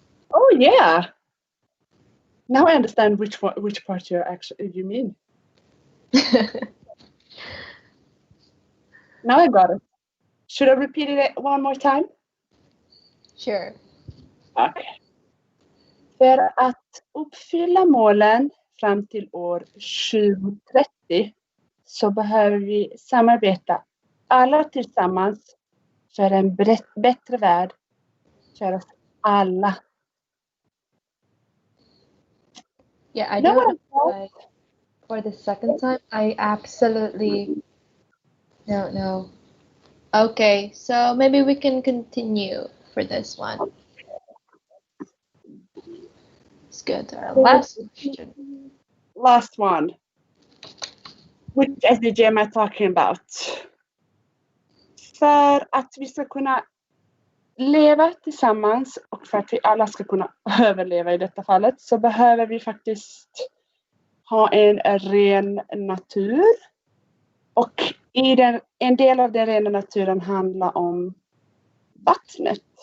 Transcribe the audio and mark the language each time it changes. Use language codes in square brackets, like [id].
[en] Oh yeah. Now I understand which part you mean. Now I got it. Should I repeat it one more time? Sure. Okay. [sv] För att uppfylla målen fram till år 2030 så behöver vi samarbeta alla tillsammans för en bättre värld för oss alla. [en] Yeah, I don't know. For the second time, I absolutely don't know. Okay, so maybe we can continue for this one. Let's go to our last question. Last one. Which SDG am I talking about? [sv] För att vi ska kunna leva tillsammans och för att vi alla ska kunna överleva i detta fallet så behöver vi faktiskt ha en ren natur. Och en del av den rena naturen handlar om vattnet.